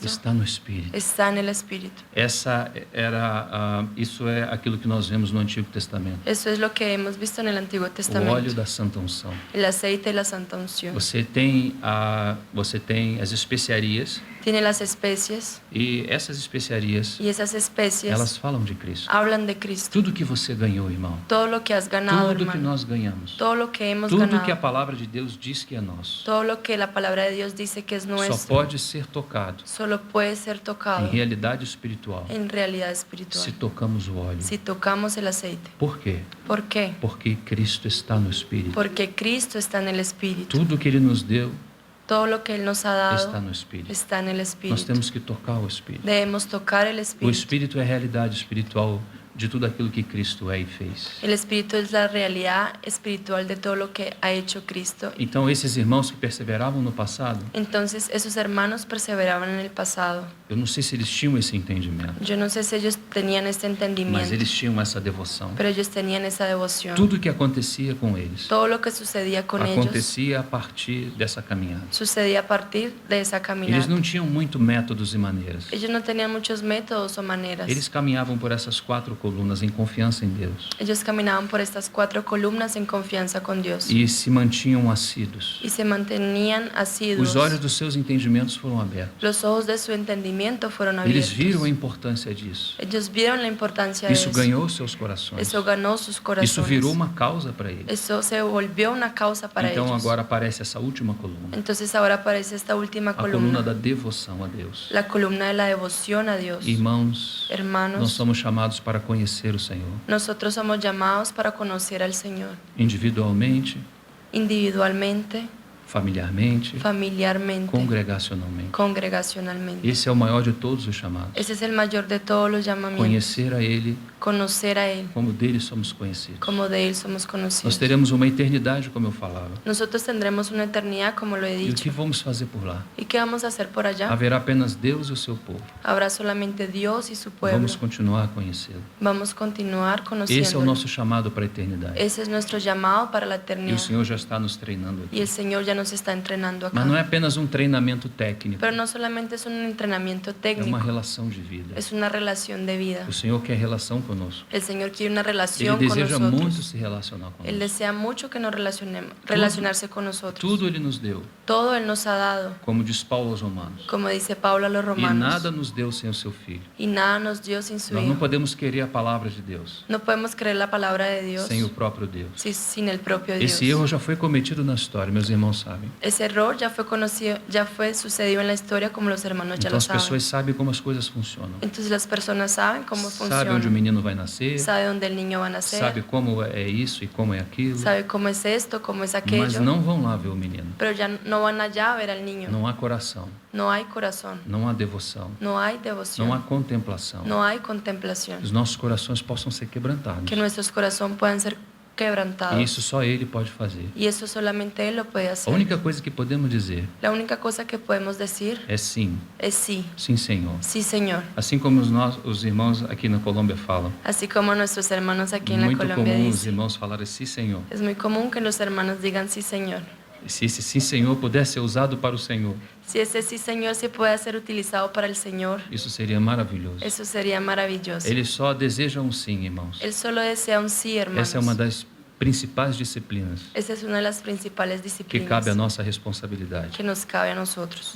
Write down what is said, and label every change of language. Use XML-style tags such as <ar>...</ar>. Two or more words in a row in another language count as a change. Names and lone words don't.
<pt>está no Espírito.</pt> <es>está en el Espíritu.</es> <pt>Isso é aquilo que nós vemos no Antigo Testamento.</pt> <es>Eso es lo que hemos visto en el Antiguo</es> <pt>O óleo</pt> <es>Testamento.</es> <pt>da Santa Unção.</pt> <es>El aceite y la santa unción.</es> <pt>Você tem as especiarias</pt> <es>Tiene las especies</es> <pt>e essas especiarias</pt> <es>y esas especies</es> <pt>elas falam de Cristo.</pt> <es>hablan de Cristo.</es> <pt>Tudo que você ganhou, irmão.</pt> <es>Todo lo que has ganado,</es> <pt>Tudo que</pt> <es>hermano.</es> <pt>nós ganhamos.</pt> <es>Todo lo que hemos</es> <pt>Tudo que a</pt> <es>ganado.</es> <pt>palavra de Deus diz que é nosso.</pt> <es>Todo lo que la palabra de Dios dice que es</es> <pt>Só</pt> <es>nuestro.</es> <pt>pode ser tocado</pt> <es>Solo puede ser</es> <pt>em</pt> <es>tocado</es> <pt>realidade espiritual</pt> <es>en realidad</es> <pt>se</pt> <es>espiritual.</es> <pt>tocamos o óleo.</pt> <es>Si tocamos el aceite.</es> <pt>Por quê?</pt> <es>¿Por qué?</es> <pt>Porque Cristo está no Espírito.</pt> <es>Porque Cristo está en el Espíritu.</es> <pt>Tudo que Ele nos deu</pt> <es>Todo lo que Él nos ha</es> <pt>está</pt> <es>dado</es> <pt>no Espírito.</pt> <es>está en el</es> <pt>Nós</pt> <es>Espíritu.</es> <pt>temos que tocar o Espírito.</pt> <es>Debemos tocar el</es> <pt>O</pt> <es>Espíritu.</es> <pt>Espírito é a realidade espiritual de tudo aquilo que Cristo é e fez.</pt> <es>El Espíritu es la realidad espiritual de todo lo que ha hecho Cristo.</es> <pt>Então esses irmãos que perseveravam no passado,</pt> <es>Entonces esos hermanos perseveraban en el pasado.</es> <pt>eu não sei se eles tinham esse entendimento,</pt> <es>Yo no sé si ellos tenían este</es> <pt>mas</pt> <es>entendimiento,</es> <pt>eles tinham essa devoção.</pt> <es>pero ellos tenían esa devoción.</es> <pt>Tudo que acontecia com eles</pt> <es>Todo lo que sucedía con ellos</es> <pt>acontecia a partir dessa caminhada.</pt> <es>sucedía a partir de esa</es> <pt>Eles</pt> <es>caminata.</es> <pt>não tinham muito métodos e maneiras.</pt> <es>Ellos no tenían muchos métodos o maneras.</es> <pt>Eles caminhavam por essas 4 colunas em confiança em Deus</pt> <es>Ellos caminaban por estas 4 columnas en confianza con Dios</es> <pt>e se mantinham assíduos.</pt> <es>y se mantenían asiduos.</es> <pt>Os olhos dos seus entendimentos foram abertos.</pt> <es>Los ojos de su entendimiento fueron</es> <pt>Eles</pt> <es>abiertos.</es> <pt>viram a importância disso.</pt> <es>Ellos vieron la importancia de</es> <pt>Isso</pt> <es>eso.</es> <pt>ganhou seus corações.</pt> <es>Eso ganó sus corazones.</es> <pt>Isso virou uma causa para eles.</pt> <es>Eso se volvió una causa para</es> <pt>Então</pt> <es>ellos.</es> <pt>agora aparece essa última coluna,</pt> <es>Entonces ahora aparece esta última</es> <pt>a coluna</pt> <es>columna,</es> <pt>da devoção a Deus.</pt> <es>la columna de la devoción a Dios.</es> <pt>Irmãos, nós</pt> <es>Hermanos,</es> <pt>somos chamados para conhecer o Senhor</pt> <es>nosotros somos llamados para conocer al Señor</es> <pt>individualmente,</pt> <es>individualmente,</es> <pt>familiarmente,</pt> <es>familiarmente,</es> <pt>congregacionalmente.</pt> <es>congregacionalmente.</es> <pt>Esse é o maior de todos os chamados.</pt> <es>Ese es el mayor de todos los llamamientos.</es> <pt>Conhecer a Ele</pt> <es>Conocer a Él,</es> <pt>como dele somos conhecidos.</pt> <es>como de Él somos</es> <pt>Nós</pt> <es>conocidos.</es> <pt>teremos uma eternidade, como eu falava.</pt> <es>Nosotros tendremos una eternidad, como lo he</es> <pt>E o dicho. que vamos fazer por lá?</pt> <es>¿Y qué vamos a hacer por allá?</es> <pt>Haverá apenas Deus e o seu povo.</pt> <es>Habrá solamente Dios y su pueblo.</es> <pt>Vamos continuar a conhecê-lo.</pt> <es>Vamos a continuar</es> <pt>Esse é o</pt> <es>conociéndolo.</es> <pt>nosso chamado para a eternidade.</pt> <es>Ese es nuestro llamado para la</es> <pt>E o</pt> <es>eternidad.</es> <pt>Senhor já está nos treinando</pt> <es>Y</es> <pt>aqui.</pt> <es>el Señor ya nos está entrenando acá.</es> <pt>Mas não é apenas um treinamento técnico,</pt> <es>Pero no solamente es un entrenamiento</es> <pt>é uma</pt> <es>técnico,</es> <pt>relação de vida.</pt> <es>es una relación de vida.</es> <pt>O Senhor quer relação conosco.</pt> <es>El Señor quiere una</es> <pt>Ele</pt> <es>relación con</es> <pt>deseja muito</pt> <es>nosotros.</es> <pt>se relacionar</pt> <es>Él</es> <pt>conosco.</pt> <es>desea mucho que nos relacionemos, relacionarse con nosotros.</es> <pt>Tudo Ele nos deu,</pt> <es>Todo Él nos ha dado,</es> <pt>como diz Paulo aos Romanos.</pt> <es>como dice Pablo a los</es> <pt>E</pt> <es>romanos.</es> <pt>nada nos deu sem o seu Filho.</pt> <es>Y nada nos dio sin su</es> <pt>Nós não</pt> <es>Hijo.</es> <pt>podemos querer a palavra de Deus</pt> <es>No podemos creer la palabra de Dios</es> <pt>sem o próprio Deus.</pt> <es>sin el propio Dios.</es> <pt>Esse erro já foi cometido na história, meus irmãos sabem.</pt> <es>Ese error ya fue conocido, ya fue sucedido en la historia, como los hermanos ya</es> <pt>Então</pt> <es>lo</es> <pt>as</pt> <es>saben.</es> <pt>pessoas sabem como as coisas funcionam.</pt> <es>Entonces las personas saben cómo</es> <pt>Sabe onde o</pt> <es>funciona,</es> <pt>menino vai nascer,</pt> <es>sabe dónde el niño va a nacer,</es> <pt>sabe como é isso e como é aquilo,</pt> <es>sabe cómo es esto, cómo es</es> <pt>mas</pt> <es>aquello,</es> <pt>não vão lá ver o menino.</pt> <es>pero ya no van allá a ver al niño.</es> <pt>Não há coração,</pt> <es>No hay corazón,</es> <pt>não há devoção,</pt> <es>no hay</es> <pt>não há</pt> <es>devoción,</es> <pt>contemplação.</pt> <es>no hay contemplación.</es> <pt>Os nossos corações possam ser quebrantados.</pt> <es>Que nuestros corazones puedan ser</es> <pt>E</pt> <es>quebrantados.</es> <pt>isso só Ele pode fazer.</pt> <es>Y eso solamente Él lo puede</es> <pt>A</pt> <es>hacer.</es> <pt>única coisa que podemos dizer</pt> <es>La única cosa que podemos decir</es> <pt>é sim,</pt> <es>es sí,</es> <pt>sim, Senhor.</pt> <es>sí, Señor.</es> <pt>Assim como os irmãos aqui na Colômbia falam.</pt> <es>Así como nuestros hermanos aquí en la</es> <pt>Muito</pt> <es>Colombia</es> <pt>comum os</pt> <es>dicen.</es> <pt>irmãos falarem sim, Senhor.</pt> <es>Es muy común que los hermanos digan sí, Señor.</es> <pt>E se esse sim, Senhor pudesse ser usado para o Senhor,</pt> <es>Si ese sí, Señor, se puede ser utilizado para el Señor,</es> <pt>isso seria maravilhoso.</pt> <es>eso sería maravilloso.</es> <pt>Eles só desejam um sim, irmãos.</pt> <es>Él solo desea un sí, hermanos.</es> <pt>Essa é uma das principais disciplinas</pt> <es>Esa es una de las principales</es> <pt>que</pt> <es>disciplinas</es> <pt>cabe à nossa responsabilidade.</pt> <es>que nos cabe a nosotros.</es>